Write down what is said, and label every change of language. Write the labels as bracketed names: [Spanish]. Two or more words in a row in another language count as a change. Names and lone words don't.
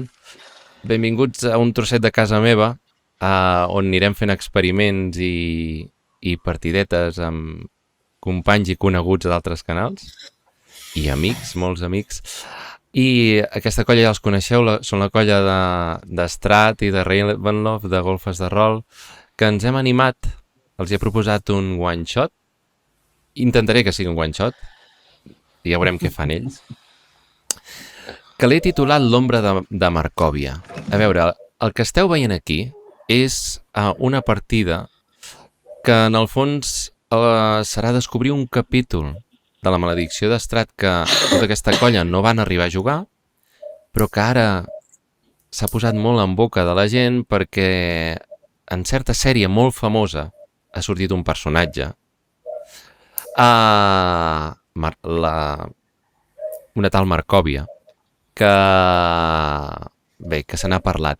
[Catalan] Benvinguts a un trosset de casa meva on anirem fent experiments i partidetes amb companys i coneguts d'altres canals i amics, molts amics. I aquesta colla ja els coneixeu, són la colla d'Strat i de Ravenloft, de golfes de rol, que ens hem animat. Els he proposat un [English] one shot. [Catalan] Intentaré que sigui un [English] one shot. [Catalan] I ja veurem què fan ells. Que l'he titulat L'ombra de Marcòvia. A veure, el que esteu veient aquí és una partida que en el fons serà descobrir un capítol de la maledicció d'Strat que tota aquesta colla no van arribar a jugar, però que ara s'ha posat molt en boca de la gent perquè en certa sèrie molt famosa ha sortit un personatge, una tal Marcòvia, que se n'ha parlat.